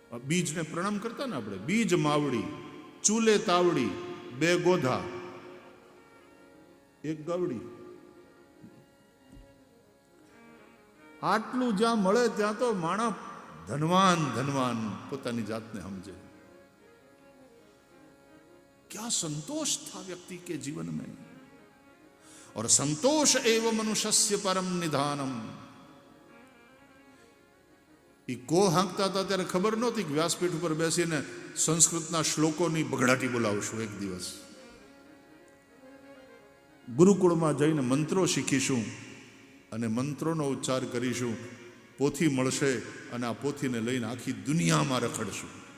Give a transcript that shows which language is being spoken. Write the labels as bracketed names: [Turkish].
[Gujarati] બીજને પ્રણામ કરતા ને આપણે, બીજ માવડી, ચૂલે તાવડી, બે ગોધા, એક ગવડી. આટલું જ્યાં મળે ત્યાં તો માણસ ધનવાન ધનવાન પોતાની જાતને સમજે. [Hindi] क्या संतोष था व्यक्ति के जीवन में, और [Sanskrit] संतोष एवं मनुष्य परम निधानम. [Gujarati] એ કો હાંકતા હતા ત્યારે ખબર નહોતી કે વ્યાસપીઠ ઉપર બેસીને સંસ્કૃતના શ્લોકોની બગડાટી બોલાવશું. એક દિવસ ગુરુકુળમાં જઈને મંત્રો શીખીશું અને મંત્રોનો ઉચ્ચાર કરીશું. પોથી મળશે અને આ પોથીને લઈને આખી દુનિયામાં રખડશું.